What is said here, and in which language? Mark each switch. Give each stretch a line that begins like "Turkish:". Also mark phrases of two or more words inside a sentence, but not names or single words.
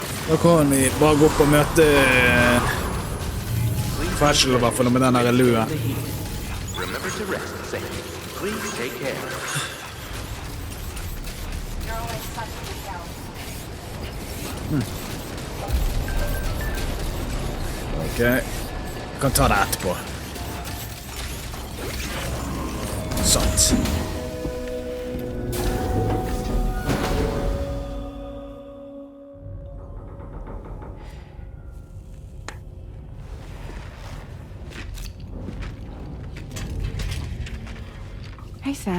Norwegian: Da kan vi bare gå opp og møte Fragile, I hvert fall, med den her lue.
English: Remember to rest, Sam. Please take care. You're always such a good help.
Norwegian: Ok, jeg kan ta det etterpå. Sant.
English: Hey, Sam.